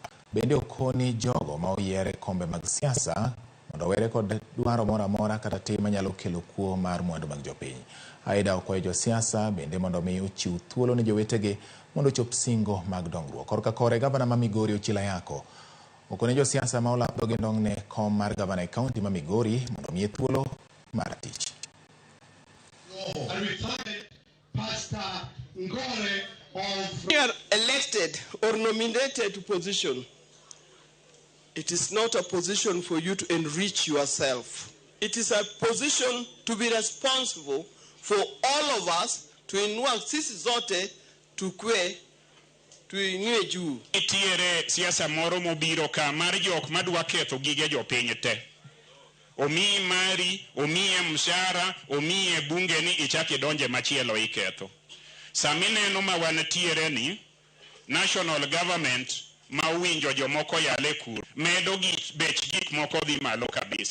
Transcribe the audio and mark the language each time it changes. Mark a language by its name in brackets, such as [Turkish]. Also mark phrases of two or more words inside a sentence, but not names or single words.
[Luo (Kenya and Tanzania)] Bende okoni jogo ma oyiere kombe mag siasa mondo were kod dwaro moro amora kata tim manyalo kelo kuo mar mwandu mag jopiny. Aida okwayo jo siasa bende mondo mi ochiw thuolo ne jowetegi mondo chop singo mag dongruok. Korka kore gavana ma Migori Ochila Yako okone jo siasa ma olapdo gi ndong' ne kom mar gavana e kaunti ma Migori mondo miye thuolo mar tich. [English] You are elected or nominated to position. It is not a position for you to enrich yourself. It is a position to be responsible for all of us to [Swahili] inua sisi zote tukwe tuinue juu. [Luo (Kenya and Tanzania)] Itiere siasa moro mobiro ka mar jok madwa ketho gige jopiny te. Omiyi mari, omiye mshahara, omiye bunge ni ichaki donje machielo iketho. Samineno ma wantiere ni [English] national government [Luo (Kenya and Tanzania)] ma uwinjo jomoko yale kur medo bech gik moko dhi malo kabisa.